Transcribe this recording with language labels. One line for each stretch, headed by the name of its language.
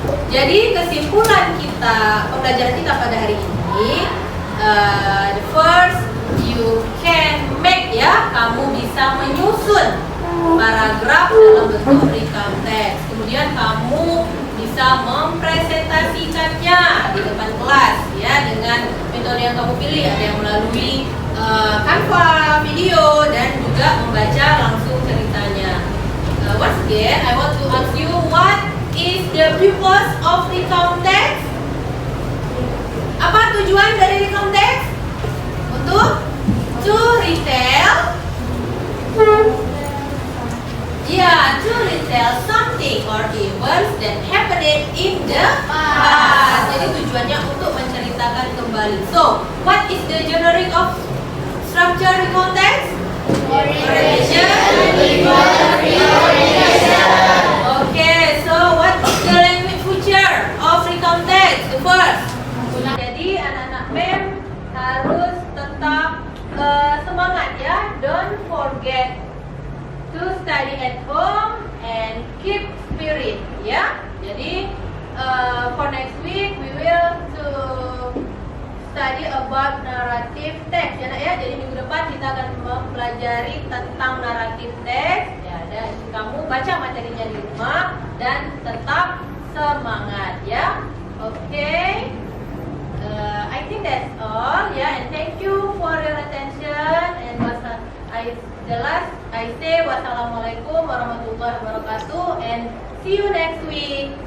Indonesian: Jadi kesimpulan kita, pembelajaran kita pada hari ini,
English: the first you can make
Indonesian: ya, kamu bisa menyusun paragraf dalam bentuk recount text. Kemudian kamu bisa mempresentasikannya di depan kelas ya dengan metode yang kamu pilih. Ada yang melalui Canva video dan juga membaca langsung ceritanya.
English: Once again, I want to ask you, what is the purpose of recount text?
Indonesian: Apa tujuan dari recount text?
English: Untuk to retell, to retell something or events that happened in the past.
Indonesian: Jadi tujuannya untuk menceritakan kembali.
English: So, what is the generic of structure recount text? Orientation. Okay, so what is the language feature of recount text? The first.
Indonesian: Jadi anak-anak MEM harus tetap semangat ya.
English: Don't forget to study at home and keep spirit ya. Jadi for next week we will to study about narrative text
Indonesian: ya nak ya. Jadi minggu depan kita akan mempelajari tentang narrative text ya, dan kamu baca materinya di rumah dan tetap semangat ya.
English: Okay. I think that's all yeah, and thank you for your attention, and I say
Arabic: wassalamualaikum warahmatullahi wabarakatuh,
English: and see you next week.